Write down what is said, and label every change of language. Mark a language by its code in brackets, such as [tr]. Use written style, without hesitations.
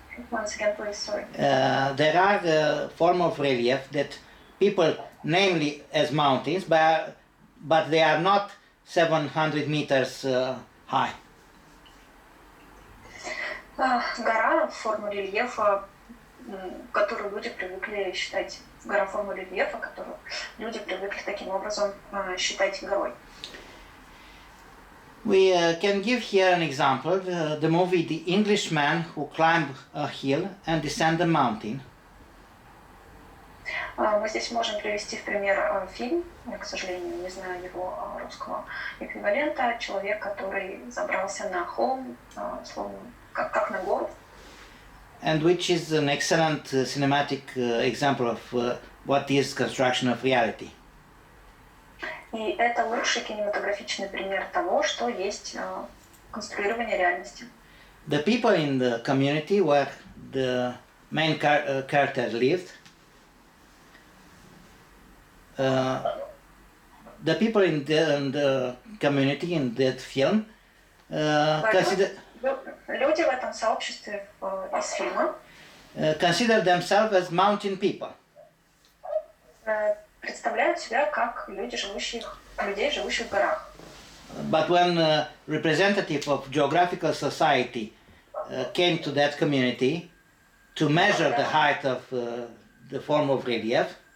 [en] Once again, please, sorry. There are forms of relief that people namely as mountains, but they are not 700 meters high. [ru] Гора, форма рельефа, которую люди привыкли считать, гора формы рельефа, которую люди привыкли таким образом считать горой. [en] We can give here an example, the movie The Englishman Who Climbed a Hill and Descended a Mountain. [ru] Мы здесь можем привести в пример фильм, я, к сожалению, не знаю его русского эквивалента, человек, который забрался на холм, словно как на гору. [en] And which is an excellent cinematic example of what is construction of reality. [ru] И это лучший кинематографичный пример того, что есть конструирование реальности. [en] The people in the community where the main character lived, the people in the community in that film [ru] Люди в этом сообществе из фильма [en] consider themselves as mountain people. [ru] Представляют себя как людей, живущих в горах. [en] But when representative of Geographical Society came to that community to measure the height of the form of relief,